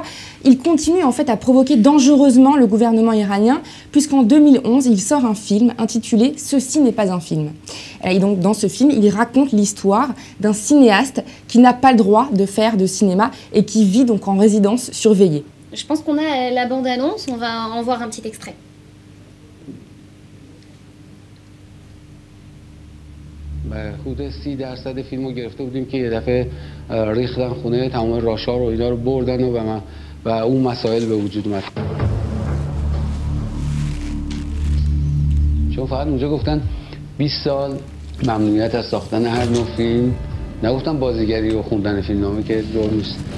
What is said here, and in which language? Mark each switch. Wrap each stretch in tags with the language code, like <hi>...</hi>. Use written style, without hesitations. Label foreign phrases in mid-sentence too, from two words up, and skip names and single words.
<fr>Il continue en fait à provoquer dangereusement le gouvernement iranien, puisqu'en 2011, il sort un film intitulé « Ceci n'est pas un film ». Et donc dans ce film, il raconte l'histoire d'un cinéaste qui n'a pas le droit de faire de cinéma et qui vit donc en résidence surveillée. Je pense qu'on a la bande-annonce, on va en voir un petit extrait.</fr> <fa>حدود 30% فیلمو گرفته بودیم که یه دفعه ریختن خونه تمام راشا رو اینا رو بردن و اون مسائل به وجود اومد. چون فقط اونجا گفتن 20 سال ممنوعیت از ساختن هر نوع فیلم، نگفتن بازیگری و خوندن فیلمنامه که جور نیست.</fa>